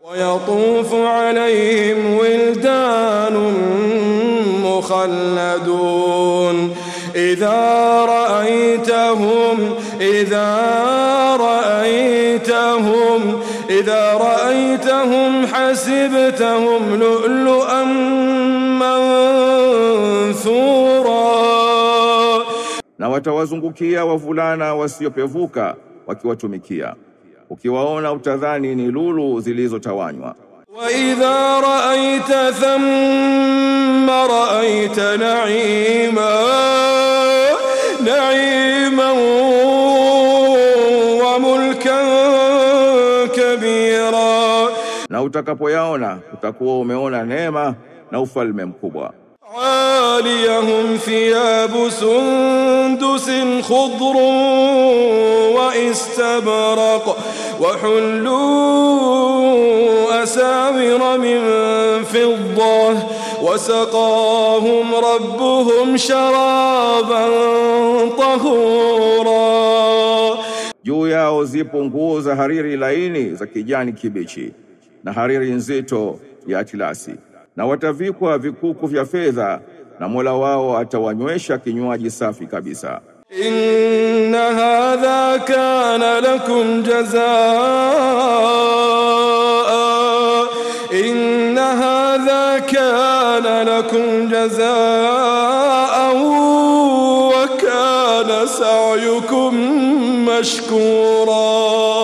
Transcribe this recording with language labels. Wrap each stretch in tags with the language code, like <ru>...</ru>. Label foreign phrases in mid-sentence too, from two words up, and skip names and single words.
<ar>ويطوف عليهم ولدان مخلدون إذا رأيتهم حسبتهم لؤلؤا منثورا.</ar> <sw>Na watawazungukia wavulana wasiopevuka wakiwatumikia, ukiwaona utadhani ni lulu zilizotawanywa.</sw> <ar>وإذا رأيت ثم رأيت نعيما وملكا كبيرا.</ar> <sw>Na utakapoyaona utakuwa umeona neema na ufalme mkubwa.</sw> <ar>عاليهم ثياب سندس خضر واستبرق وحلوا أساور من فضة وسقاهم ربهم شرابا طهورا.</ar> <sw>Juu yao zipo nguo za hariri laini za kijani kibichi na hariri nzito ya atilasi, na watavikwa vikuku vya fedha, na Mola wao atawanywesha kinywaji safi kabisa.</sw> <ar>إن هذا كان لكم جزاء وكان سعيكم مشكورا.</ar>